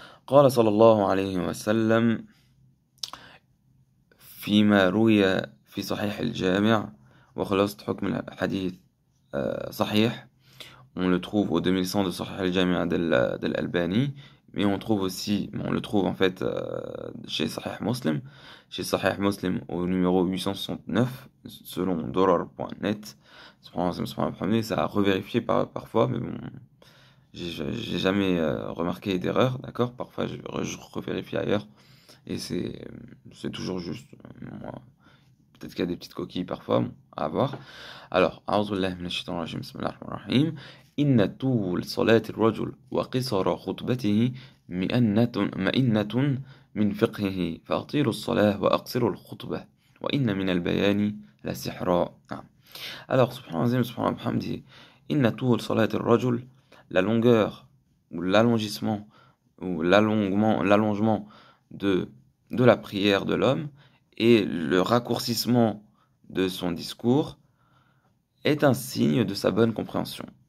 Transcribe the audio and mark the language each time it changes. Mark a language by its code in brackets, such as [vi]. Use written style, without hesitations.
[ar] قال صلى الله عليه وسلم فيما روي في صحيح الجامع وخلاصة حكم الحديث صحيح. [fr] On le trouve au 2100 de Sahih al-Jami' d'Al-Albani, mais on le trouve en fait chez Sahih Muslim au numéro 869 selon Dorar.net. Ça a revérifié parfois, mais bon, j'ai jamais remarqué d'erreur, d'accord? Parfois je revérifie ailleurs et c'est toujours juste. Peut-être qu'il y a des petites coquilles parfois, bon, à voir. [ar] Alors, أعوذ بالله من الشيطان الرجيم بسم الله الرحمن الرحيم إن طول صلاة الرجل وقصر خطبته مئنة من فقهه فأطيلوا الصلاة وأقصروا الخطبة وإن من البيان لسحرا. [fr] Alors, subhanallah, [ar] إن طول صلاة الرجل, [fr] la longueur ou l'allongement de la prière de l'homme et le raccourcissement de son discours est un signe de sa bonne compréhension.